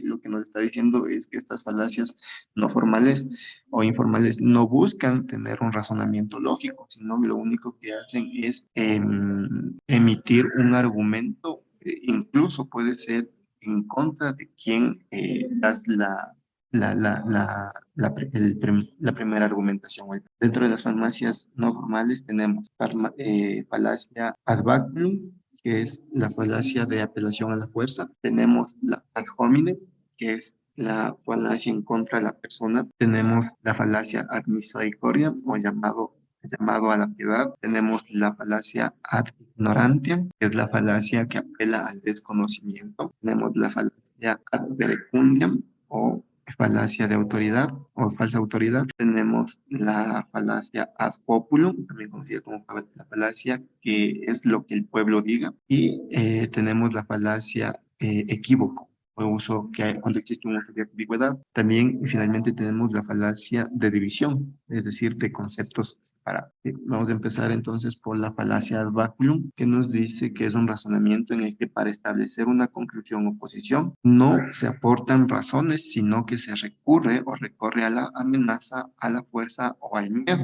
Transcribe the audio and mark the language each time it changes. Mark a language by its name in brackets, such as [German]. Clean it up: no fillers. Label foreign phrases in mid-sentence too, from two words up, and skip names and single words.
[Spanish] Lo que nos está diciendo es que estas falacias no formales o informales no buscan tener un razonamiento lógico, sino lo único que hacen es emitir un argumento, incluso puede ser en contra de quien das la primera argumentación. Dentro de las farmacias no formales tenemos falacia [Latin] ad baculum, [Spanish] que es la falacia de apelación a la fuerza. Tenemos la [Latin] ad hominem, [Spanish] que es la falacia en contra de la persona. Tenemos la falacia [Latin] ad misericordia [Spanish] o llamado a la piedad. Tenemos la falacia [Latin] ad ignorantiam, [Spanish] que es la falacia que apela al desconocimiento. Tenemos la falacia [Latin] ad verecundiam [Spanish] o falacia de autoridad o falsa autoridad. Tenemos la falacia [Latin] ad populum, [Spanish] también conocida como la falacia que es lo que el pueblo diga. Y tenemos la falacia equívoco o uso cuando existe un uso de ambigüedad. También finalmente tenemos la falacia de división, es decir, de conceptos separados. Vamos a empezar entonces por la falacia [Latin] ad baculum, [Spanish] que nos dice que es un razonamiento en el que para establecer una conclusión o posición no se aportan razones, sino que se recurre o recorre a la amenaza, a la fuerza o al miedo.